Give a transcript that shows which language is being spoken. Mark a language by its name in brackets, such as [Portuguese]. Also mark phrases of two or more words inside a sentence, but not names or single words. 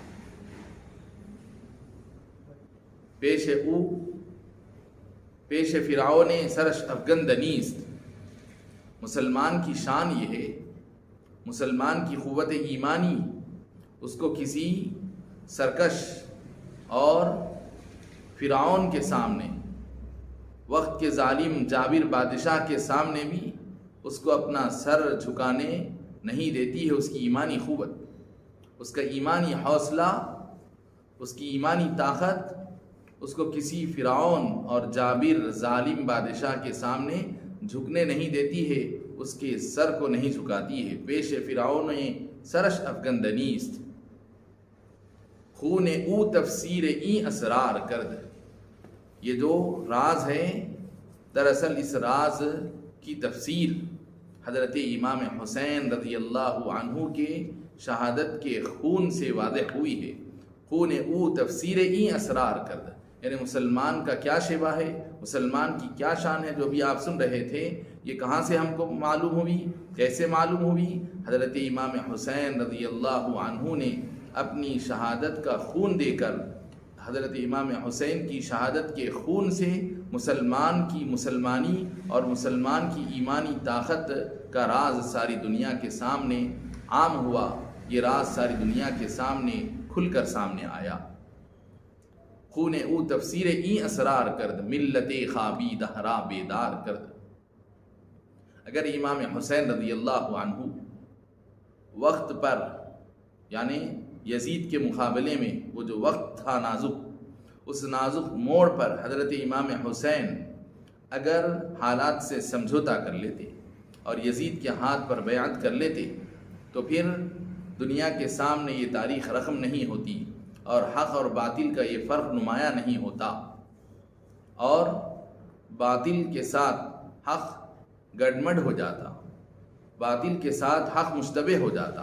[Persian] پیش فرعون سرش افگندنیست، [Urdu] مسلمان کی شان یہ ہے، مسلمان کی قوت ایمانی اس کو کسی سرکش اور فرعون کے سامنے، وقت کے ظالم جابر بادشاہ کے سامنے بھی اس کو اپنا سر جھکانے نہیں دیتی ہے۔ اس کی ایمانی قوت، اس کا ایمانی حوصلہ، اس کی ایمانی طاقت اس کو کسی فرعون اور جابر ظالم بادشاہ کے سامنے جھکنے نہیں دیتی ہے، اس کے سر کو نہیں جھکاتی ہے۔ [Persian] پیش فرعون سرش افگندنیست، خون او تفسیر این اسرار کرد۔ [Urdu] یہ جو راز ہے، دراصل اس راز کی تفسیر حضرت امام حسین رضی اللہ عنہ کے شہادت کے خون سے واضح ہوئی ہے۔ [Persian] خون او تفسیر این اسرار کرد، [Urdu] یعنی مسلمان کا کیا شیوا ہے، مسلمان کی کیا شان ہے، جو بھی آپ سن رہے تھے، یہ کہاں سے ہم کو معلوم ہوئی، کیسے معلوم ہوئی؟ حضرت امام حسین رضی اللہ عنہ نے اپنی شہادت کا خون دے کر، حضرت امام حسین کی شہادت کے خون سے مسلمان کی مسلمانی اور مسلمان کی ایمانی طاقت کا راز ساری دنیا کے سامنے عام ہوا۔ یہ راز ساری دنیا کے سامنے کھل کر سامنے آیا۔ [Persian] خون او تفسیر این اسرار کرد، ملت خوابیدہ را بیدار کرد۔ [Urdu] اگر امام حسین رضی اللہ عنہ وقت پر یعنی یزید کے مقابلے میں وہ جو وقت تھا نازک، اس نازک موڑ پر حضرت امام حسین اگر حالات سے سمجھوتا کر لیتے اور یزید کے ہاتھ پر بیعت کر لیتے تو پھر دنیا کے سامنے یہ تاریخ رقم نہیں ہوتی اور حق اور باطل کا یہ فرق نمایاں نہیں ہوتا، اور باطل کے ساتھ حق گڈمڈ ہو جاتا، باطل کے ساتھ حق مشتبہ ہو جاتا۔